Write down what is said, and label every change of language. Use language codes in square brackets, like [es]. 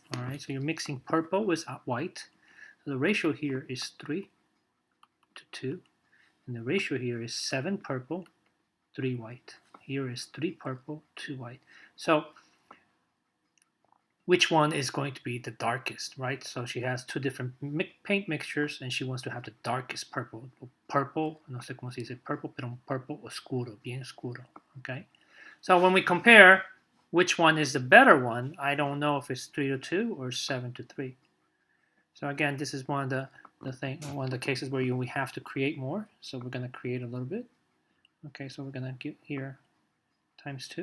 [en] All right, so you're mixing purple with white. So the ratio here is 3 to 2, and the ratio here is 7 purple, 3 white. Here is 3 purple, 2 white. So which one is going to be the darkest, right? So she has two different paint mixtures and she wants to have the darkest purple. [es] Purple, no sé cómo se dice purple, pero un purple oscuro, bien oscuro, okay? [en] So when we compare which one is the better one, I don't know if it's 3 to 2 or 7 to 3. So again, this is one of the cases where we have to create more. So we're going to create a little bit. Okay, so we're going to get here times 2.